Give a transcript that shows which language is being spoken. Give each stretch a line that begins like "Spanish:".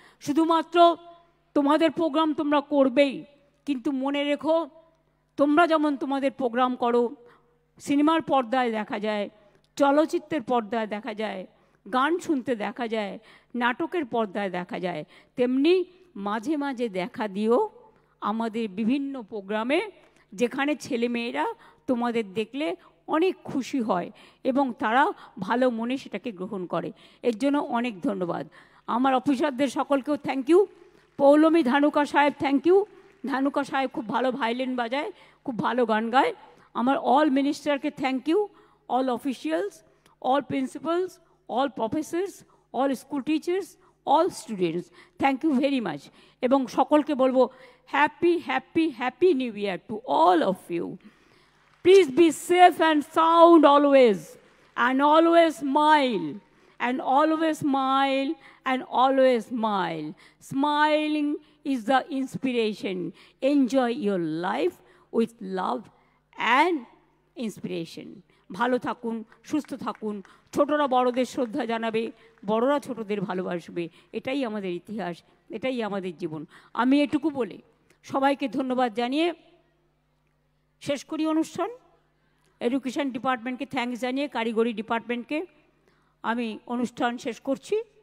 Bangla: শুধুমাত্র তোমাদের প্রোগ্রাম তোমরা করবেই, কিন্তু মনে রেখো, তোমরা যেমন তোমাদের প্রোগ্রাম করো, সিনেমার পর্দায় দেখা যায়, চলচ্চিত্রের পর্দায় দেখা যায়, গান শুনতে দেখা যায়, নাটকের পর্দায় দেখা যায়, তেমনি মাঝে মাঝে দেখা দিও আমাদের বিভিন্ন প্রোগ্রামে, যেখানে ছেলেমেয়েরা তোমাদের দেখলে অনেক খুশি হয় এবং তারা ভালো মনে সেটাকে গ্রহণ করে। এর জন্য অনেক ধন্যবাদ। আমার অফিসারদের সকলকেও থ্যাংক ইউ। পৌলমী ধানুকা সাহেব থ্যাংক ইউ। ধানুকা সাহেব খুব ভালো ভায়োলিন বাজায়, খুব ভালো গান গায়। আমার
English: All মিনিস্টারকে thank you, all officials, all principals, all professors, all school teachers, all students, thank you very much.
Bangla: এবং সকলকে বলবো
English: Happy happy happy new year to all of you. Please be safe and sound always, and always smile, and always smile, and always smile. Smiling is the inspiration. Enjoy your life with love and inspiration.
Bangla: ভালো থাকুন, সুস্থ থাকুন, ছোটরা বড়দের শ্রদ্ধা জানাবে, বড়রা ছোটদের ভালোবাসবে, এটাই আমাদের ইতিহাস, এটাই আমাদের জীবন। আমি এটুকু বলে সবাইকে ধন্যবাদ জানিয়ে শেষ করি অনুষ্ঠান। এডুকেশন ডিপার্টমেন্টকে থ্যাঙ্কস জানিয়ে, কারিগরি ডিপার্টমেন্টকে আমি অনুষ্ঠান শেষ করছি।